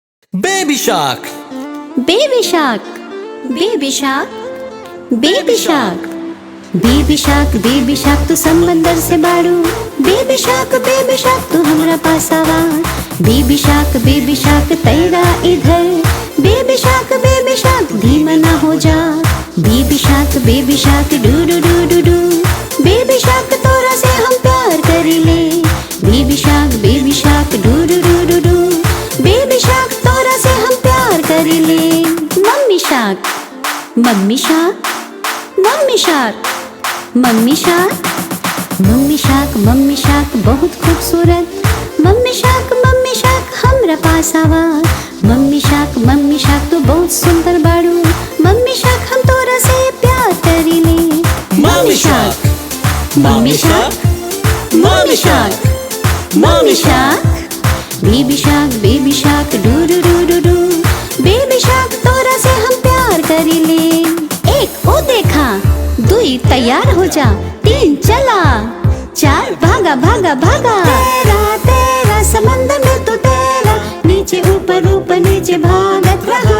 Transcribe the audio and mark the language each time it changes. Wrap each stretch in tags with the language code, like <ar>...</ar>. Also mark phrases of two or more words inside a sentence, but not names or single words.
<en>Baby shark. Baby shark, baby shark, baby shark, baby shark,</en> <bho>baby shark तू समंदर से बाड़ू।</bho> <en>Baby shark</en> <bho>तू हमरा पास आवा।</bho> <en>Baby shark</en> <bho>तैरा इधर।</bho> <en>Baby shark</en> <bho>धीमा ना हो जा।</bho> <en>Baby shark</en> <bho>डू डू डू डू डू।</bho> <en>Baby shark</en> <bho>तोरा से हम प्यार करीले।</bho> <en>Baby shark</en> <bho>डू डू डू डू डू।</bho> <en>Baby shark</en> <bho>तोरा से हम प्यार करीले।</bho> <en>Mommy shark, mommy shark, mommy shark, mommy shark, mommy shark,</en> <bho>मम्मी शार्क बहुत खूबसूरत।</bho> <en>Mommy shark</en> <bho>हमरा पास आवा।</bho> <en>Mommy shark</en> <bho>तू बहुत सुंदर बाड़ू।</bho> <en>Mommy shark</en> <bho>हम तोरा से प्यार करीले।</bho> <en>Mommy shark. Mommy shark, mommy shark, mommy shark, baby shark</en> <bho>डू डू डू डू डू।</bho> <en>Baby shark</en> <bho>तोरा से हम प्यार करीले। एक ओ देखा, दुई तैयार हो जा, तीन चला, चार भागा भागा भागा। तेरा समंदर में तू तेरा, नीचे ऊपर ऊपर नीचे भागत रहा।</bho>